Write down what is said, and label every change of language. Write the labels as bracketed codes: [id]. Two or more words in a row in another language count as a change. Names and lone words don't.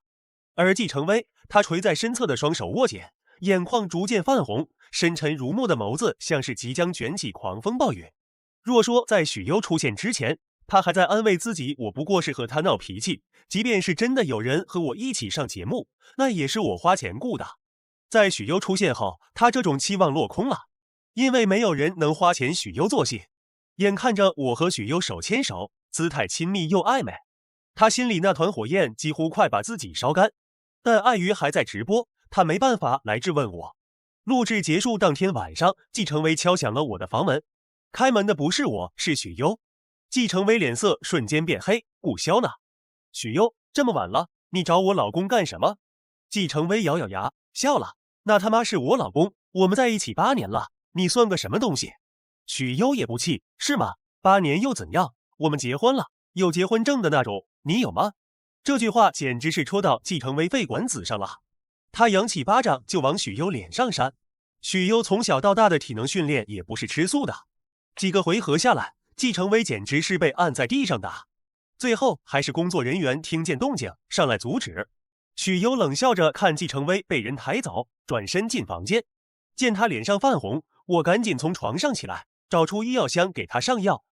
[zh] 而季承威，他垂在身側的雙手握緊，眼眶逐漸泛紅，深沉如墨的眸子像是即將捲起狂風暴雨。若說在許攸出現之前，他還在安慰自己，我不過是和他鬧脾氣，即便是真的有人和我一起上節目，那也是我花錢雇的。在許攸出現後，他這種期望落空了，因為沒有人能花錢許攸做戲。眼看着我和許攸手牽手，姿態親密又曖昧，他心裡那團火焰幾乎快把自己燒乾，但礙於還在直播，他沒辦法來質問我。錄製結束當天晚上，季承威敲響了我的房門，開門的不是我，是許攸。季承威臉色瞬間變黑：“顧蕭呢？”“許攸，這麼晚了，你找我老公幹什麼？” 季承威咬咬牙笑了：“那他媽是我老公，我們在一起8年了，你算個什麼東西？” 許攸也不氣：“是嗎？8年又怎樣？我們結婚了，有結婚證的那種，你有嗎？” 這句話簡直是戳到季承威肺管子上了，他揚起巴掌就往許攸臉上扇。許攸從小到大的體能訓練也不是吃素的，幾個回合下來，季承威簡直是被按在地上打，最後還是工作人員聽見動靜上來阻止。許攸冷笑着看季承威被人抬走，轉身進房間。見他臉上泛紅，我趕緊從床上起來，找出醫藥箱給他上藥。